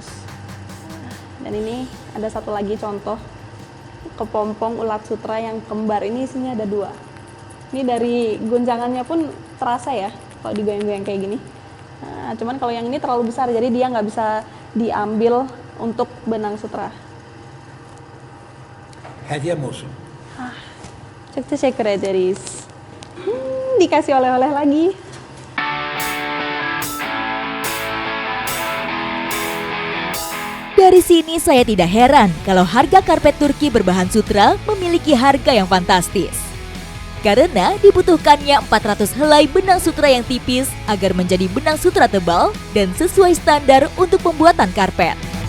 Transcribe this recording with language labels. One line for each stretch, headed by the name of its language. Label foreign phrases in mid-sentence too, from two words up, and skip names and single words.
Indonesian: Dan ini ada satu lagi contoh kepompong ulat sutra yang kembar. Ini isinya ada 2. Ini dari gonjangannya pun terasa ya kalau digoyang-goyang kayak gini. Nah, cuman kalau yang ini terlalu besar, jadi dia nggak bisa diambil untuk benang sutra.
Turkish: Hediyem olsun. Çok teşekkür ederiz.
Indonesian: Dikasih oleh-oleh lagi. Dari sini saya tidak heran kalau harga karpet Turki berbahan sutra memiliki harga yang fantastis. Karena dibutuhkannya 400 helai benang sutra yang tipis agar menjadi benang sutra tebal dan sesuai standar untuk pembuatan karpet.